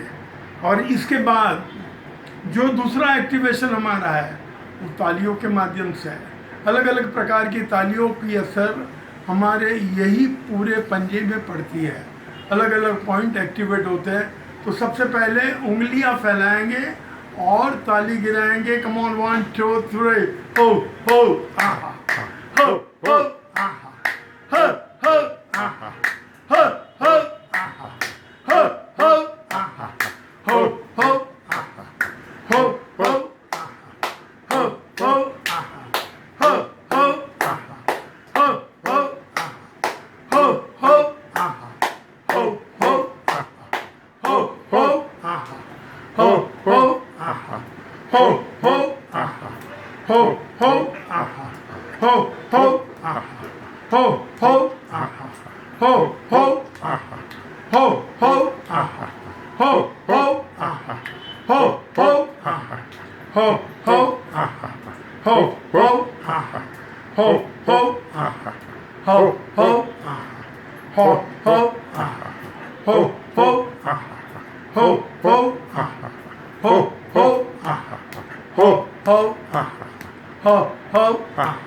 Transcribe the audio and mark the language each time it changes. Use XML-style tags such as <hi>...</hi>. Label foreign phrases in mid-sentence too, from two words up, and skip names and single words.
<hi>और इसके बाद जो दूसरा एक्टिवेशन हमारा है वो तालियों के माध्यम से है। अलग अलग प्रकार की तालियों की असर हमारे यही पूरे पंजे में पड़ती है, अलग अलग पॉइंट एक्टिवेट होते हैं। तो सबसे पहले उंगलियां फैलाएंगे और ताली गिराएंगे।</hi> <en>come on, 1 2 3, हो हो आहा, हो हो आहा, हो हो आहा, हो हो आहा, हो हो आहा, हो हो आहा, हो हो आहा, हो हो आहा, हो हो आहा, हो हो आहा, हो हो आहा, हो हो आहा, हो हो आहा, हो हो आहा, हो हो आहा, हो हो आहा, ho ho aha, ho ho aha, ho ho aha, ho ho aha, ho ho aha, ho ho aha, ho ho aha, ho ho aha, ho ho aha, ho ho aha, ho ho aha, ho ho aha, ho ho aha, ho ho aha, ho ho aha, ho ho aha.</en>